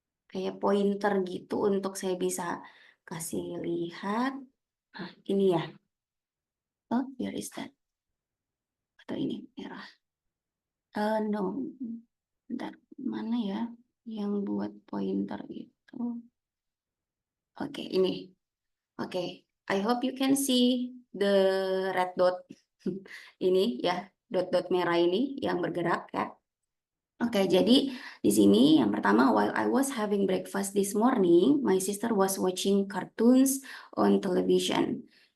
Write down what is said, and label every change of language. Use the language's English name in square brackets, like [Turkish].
[Indonesian] Kayak pointer gitu untuk saya bisa kasih lihat. Ini ya. [English] Oh, where is that? [Indonesian] Atau ini merah. [English] No. [Indonesian] Bentar, mana ya yang buat pointer itu? Oke, ini. [English] Oke, I hope you can see the red dot. [Indonesian] Ini ya, dot-dot merah ini yang bergerak ya. [English] Oke, [Indonesian] jadi di sini yang pertama, [English] while I was having breakfast this morning, my sister was watching cartoons on television.